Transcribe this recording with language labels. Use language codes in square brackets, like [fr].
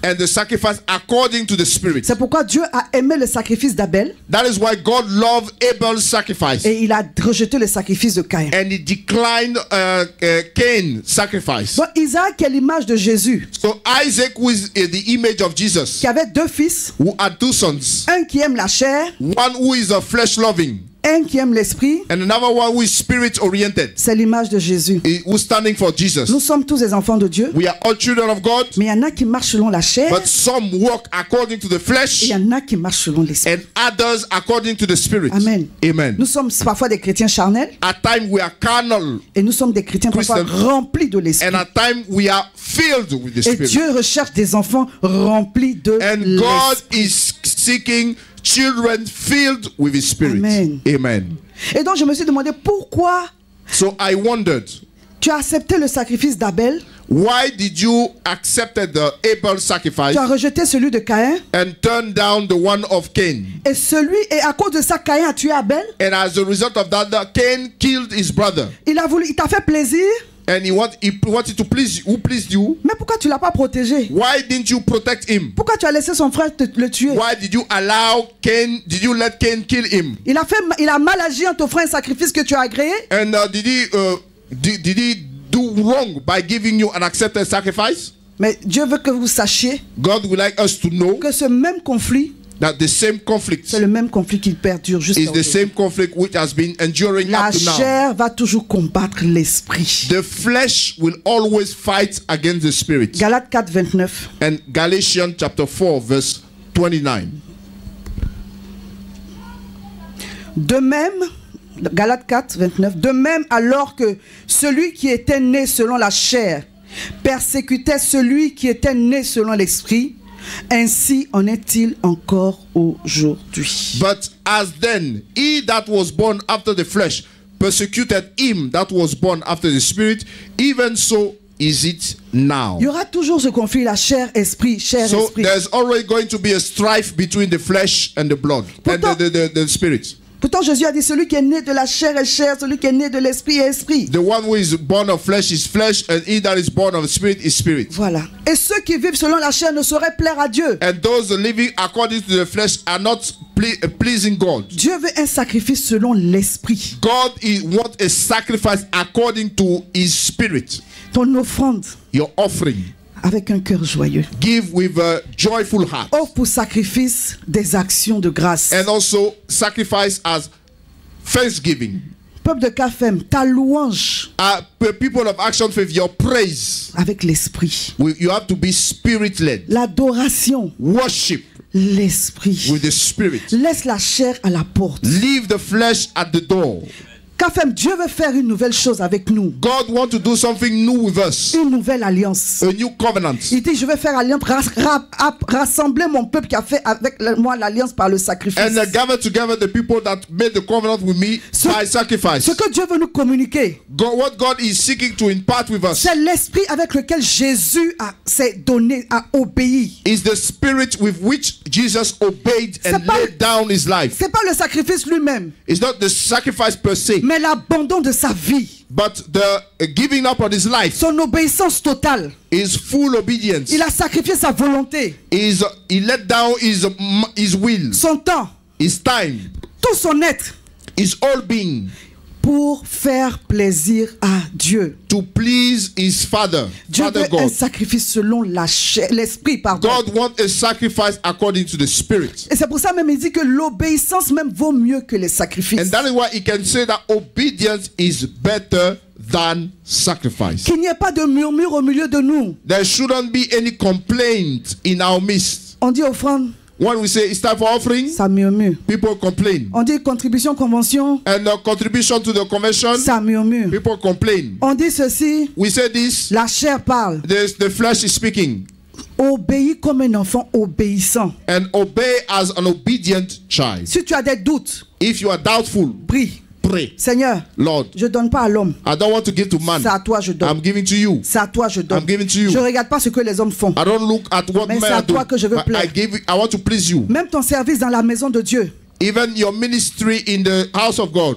[en] and the sacrifice according to the spirit. [fr] C'est pourquoi Dieu a aimé le sacrifice d'Abel [en] That is why God loved Abel's sacrifice [fr] et il a rejeté le sacrifice de Caïn. [en] and he declined Cain's sacrifice. [fr] Donc Isaac est l'image de Jésus, [en] So Isaac, who is the image of Jesus, [fr] qui avait deux fils, [en] who had two sons, [fr] un qui aime la chair, [en] one who is a flesh loving [fr] un qui aime l'esprit. [en] and another one who is spirit oriented, [fr] C'est l'image de Jésus. [en] who's standing for Jesus. [fr] Nous sommes tous des enfants de Dieu, [en] We are all children of God, [fr] mais il y en a qui marchent selon la chair [en] but some walk according to the [fr] et [en] flesh [fr] il y en a qui marchent selon l'esprit. [en] and others according to the spirit. [fr] Amen. [en] Amen. [fr] Nous sommes parfois des chrétiens charnels [en] At times we are carnal [fr] et nous sommes des chrétiens parfois [en] Christians. [fr] remplis de l'esprit. [en] and at times we are filled with the [fr] Et [en] spirit. [fr] Dieu recherche des enfants remplis de [en] And God [fr] l'esprit. [en] is seeking children filled with his spirit. [fr] Amen. [en] Amen. [fr] Et donc je me suis demandé pourquoi [en] So I wondered, [fr] tu as accepté le sacrifice d'Abel, [en] why did you accept the Abel sacrifice [fr] tu as rejeté celui de Caïn, [en] and turn down the one of Cain? [fr] et à cause de ça Caïn a tué Abel. [en] And as a result of that, Cain killed his brother. [fr] Il t'a fait plaisir, [en] And he wanted to please you. Who pleased you? [fr] mais pourquoi tu l'as pas protégé? [en] Why didn't you protect him? [fr] Pourquoi tu as laissé son frère le tuer? [en] Why did you allow Cain? Did you let Cain kill him? [fr] Il a mal agi en t'offrant un sacrifice que tu as agréé. [en] And did he do wrong by giving you an accepted sacrifice? [fr] Mais Dieu veut que vous sachiez [en] God would like us to know [fr] que ce même conflit, [en] that the same conflict [fr] c'est le même conflit qui perdure jusqu'à [en] is the [fr] aujourd'hui. [en] same conflict which has been enduring [fr] La [en] up to now. [fr] chair va toujours combattre l'esprit. [en] The flesh will always fight against the spirit. [fr] Galates 4, 29. [en] And Galatians chapter 4 verse 29. [fr] De même, Galates 4, 29, de même alors que celui qui était né selon la chair persécutait celui qui était né selon l'esprit, ainsi en est-il encore aujourd'hui. [en] But as then he that was born after the flesh persecuted him that was born after the spirit, even so is it now. [fr] Il y aura toujours ce conflit, la chair, esprit, chair, [en] So [fr] esprit. [en] there's already going to be a strife between the flesh and the blood and the spirit. [fr] Pourtant Jésus a dit celui qui est né de la chair est chair, celui qui est né de l'esprit est esprit. [en] The one who is born of flesh is flesh, and he that is born of spirit is spirit. [fr] Voilà. Et ceux qui vivent selon la chair ne sauraient plaire à Dieu. [en] And those living according to the flesh are not pleasing God. [fr] Dieu veut un sacrifice selon l'esprit. [en] God wants a sacrifice according to his spirit. [fr] Ton offrande [en] Your offering, [fr] avec un cœur joyeux. [en] give with a joyful heart. [fr] Offre pour sacrifice des actions de grâce. [en] And also sacrifice as thanksgiving. [fr] Peuple de Caphem, ta louange [en] People of Action Faith, your praise, [fr] avec l'esprit. [en] you have to be spirit led. [fr] L'adoration, [en] Worship [fr] l'esprit. [en] with the spirit. [fr] Laisse la chair à la porte. [en] Leave the flesh at the door. [fr] Caphem, Dieu veut faire une nouvelle chose avec nous. [en] God wants to do something new with us. [fr] Une nouvelle alliance. [en] A new covenant. [fr] Il dit, je vais faire alliance, rassembler mon peuple qui a fait avec moi l'alliance par le sacrifice. [en] And gather together the people that made the covenant with me by sacrifice. [fr] Ce que Dieu veut nous communiquer, [en] What God is seeking to impart with us [fr] c'est l'esprit avec lequel Jésus s'est donné, a obéi. [en] is the spirit with which Jesus obeyed and laid down his life. [fr] C'est pas le sacrifice lui-même, [en] It's not the sacrifice per se, [fr] mais l'abandon de sa vie, [en] but the giving up on his life. [fr] son obéissance totale. [en] His full obedience. [fr] Il a sacrifié sa volonté, [en] He let down his will, [fr] son temps, [en] his time, [fr] tout son être [en] his whole being [fr] pour faire plaisir à Dieu. [en] to please his Father, [fr] Dieu [en] Father [fr] veut un [en] God. [fr] sacrifice selon l'esprit, pardon. [en] God wants a sacrifice according to the spirit. [fr] Et c'est pour ça même il dit que l'obéissance même vaut mieux que les sacrifices. [en] And that is why he can say that obedience is better than sacrifice. [fr] Qu'il n'y ait pas de murmure au milieu de nous. [en] There shouldn't be any complaint in our midst. [fr] On dit offrande, [en] When we say it's time for offering, [fr] ça murmure. [en] people complain. [fr] On dit contribution, convention, [en] And contribution to the convention, [fr] ça murmure. [en] people complain. [fr] On dit ceci, [en] We say this, [fr] la chair parle. [en] the flesh is speaking. [fr] Obéis comme un enfant obéissant. [en] And obey as an obedient child. [fr] Si tu as des doutes, [en] If you are doubtful, [fr] prie. [en] pray. [fr] Seigneur, [en] Lord, [fr] je donne pas à l'homme. [en] I don't want to give to man. [fr] C'est à toi je donne. [en] I'm giving to you. [fr] C'est à toi je donne. [en] I'm giving to you. [fr] Je regarde pas ce que les hommes font. [en] I don't look at what [fr] Mais [en] men [fr] c'est à [en] are [fr] toi [en] doing. [fr] que je veux plaire. [en] I want to please you. [fr] Même ton service dans la maison de Dieu. [en] Even your ministry in the house of God.